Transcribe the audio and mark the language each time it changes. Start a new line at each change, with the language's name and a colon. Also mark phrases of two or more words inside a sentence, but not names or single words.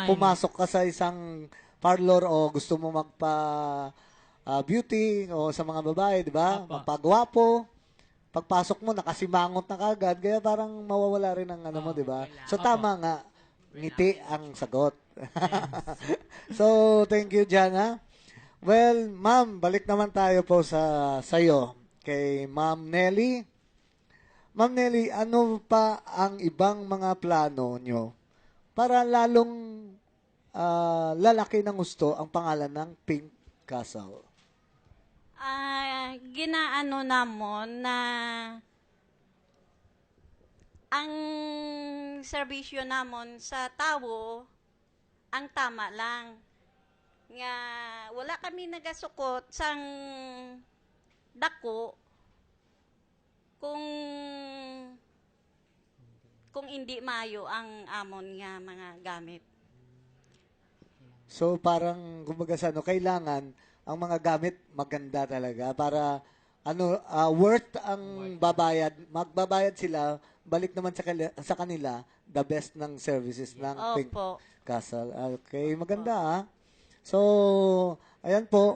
Filipino: smile. pumasok ka sa isang parlor o gusto mo magpa-beauty o sa mga babae, di ba? Opo. Magpagwapo. Pagpasok mo, nakasimangot na kagad. Kaya parang mawawala rin ang mo, di ba? So, tama nga. Ngiti ang sagot. So,
English: thank you,
Filipino: Jana. Well, ma'am, balik naman tayo po sa'yo. Kay Ma'am Nelly. Ma'am Nelly, ano pa ang ibang mga plano nyo para lalong lalaki ng gusto ang pangalan ng Pink Castle?
Hiligaynon: Ginaano namon na ang serbisyo namon sa tao ang tama lang. Nga wala kami nagasukot sang dako kung hindi mayo ang amon nga mga gamit.
Filipino: So parang kumbaga sa ano, kailangan ang mga gamit maganda talaga para worth ang babayad. Magbabayad sila, balik naman sa kanila
English: the best
Filipino: ng services ng Pink Opo. Castle. Okay, maganda ah. So, ayan po.